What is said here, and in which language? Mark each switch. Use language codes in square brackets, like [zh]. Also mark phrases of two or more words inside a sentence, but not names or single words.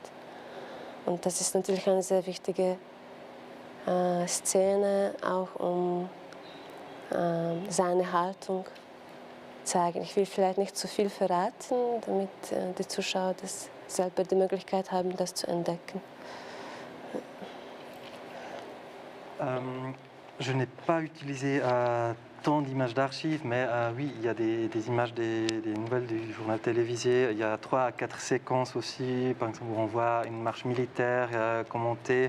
[de] Und das ist natürlich eine sehr wichtige Szene, auch um seine Haltung zu zeigen. Ich will vielleicht nicht zu viel verraten, damit die Zuschauer das selber die Möglichkeit haben, das zu entdecken. [fr] Je n'ai pas utilisé tant d'images d'archives, mais oui, il y a des images des nouvelles du journal télévisé. Il y a 3 à 4 séquences aussi, par exemple, où on voit une marche militaire commentée.